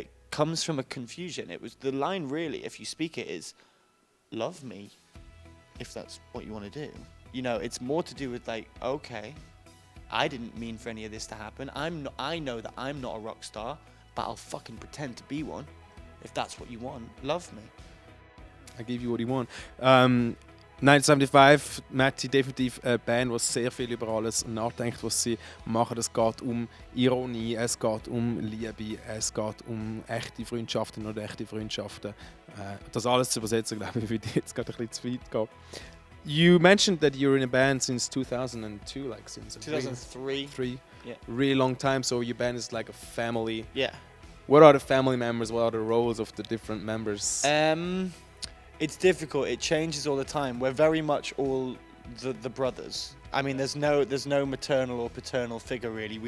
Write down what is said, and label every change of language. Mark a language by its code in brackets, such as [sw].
[en] comes from a confusion. It was the line really, if you speak it, is love me if that's what you want to do. You know, it's more to do with like, okay, I didn't mean for any of this to happen. I know that I'm not a rock star, but I'll fucking pretend to be one. If that's what you want, love me. I give you what you want. [de] 1975, Matti, definitiv eine Band, die sehr viel über alles nachdenkt, was sie machen. Es geht um Ironie, es geht um Liebe, es geht um echte Freundschaften oder echte Freundschaften. Das alles zu übersetzen, glaube ich, würde jetzt gerade ein bisschen zu weit gehen. [en] You mentioned that you're in a band since 2002, like since 2003. Yeah. Really long time, so your band is like a family. Yeah. What are the family members? What are the roles of the different members? It's difficult. It changes all the time. We're very much all the brothers. I mean, there's no maternal or paternal figure really.